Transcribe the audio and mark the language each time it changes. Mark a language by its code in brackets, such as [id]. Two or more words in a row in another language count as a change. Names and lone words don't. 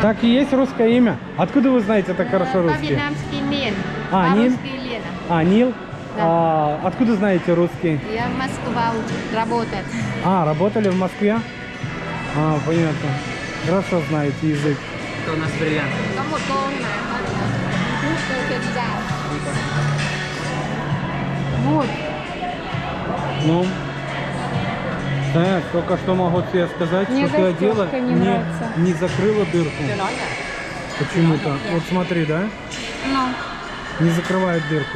[ru] Так и есть русское имя? Откуда вы знаете так хорошо русский? По-вьетнамски Нин. А, Нин? По-русски Лена. А, Нил? Да. А, откуда знаете русский? Я в Москве работаю. А, работали в Москве? А, понятно. Хорошо знаете язык. Это у нас бриллиант. [vi] Có một cô này mà cô kia đi ra. [ru] Вот. Ну, так, только что могу тебе сказать, Мне что ты застежка одела, не нравится. не закрыла дырку. Почему-то. Вот смотри, да? Ну. Не закрывает дырку.